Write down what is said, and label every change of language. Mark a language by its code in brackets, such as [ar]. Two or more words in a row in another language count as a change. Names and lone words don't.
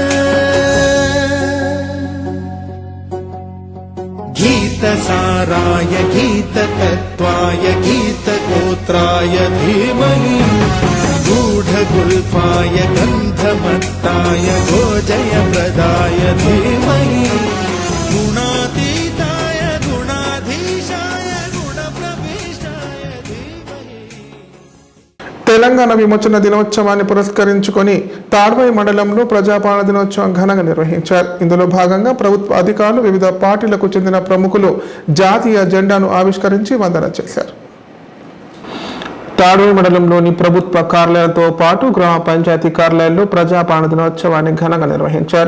[sa] गीतसाराय गीततत्त्वाय गीतगोत्राय धीमहि गूढगुल्फाय गन्धमत्ताय गोजयप्रदाय धीमहि गुणातीताय गुणाधीशाय गुणप्रविष्टाय धीमहि [te] తెలంగాణ విమోచన దినోత్సవాన్ని పురస్కరించుకొని తాడ్వాయి మండలంలో ప్రజాపాలన దినోత్సవం ఘనంగా నిర్వహించారు. ఇందులో భాగంగా ప్రభుత్వ అధికారులు, వివిధ పార్టీలకు చెందిన ప్రముఖులు జాతీయ జెండాను ఆవిష్కరించి వందన చేశారు. తాడ్వాయి మండలంలోని ప్రభుత్వ కార్యాలయాలతో పాటు గ్రామ పంచాయతీ కార్యాలయాల్లో ప్రజాపాలన దినోత్సవాన్ని ఘనంగా నిర్వహించారు.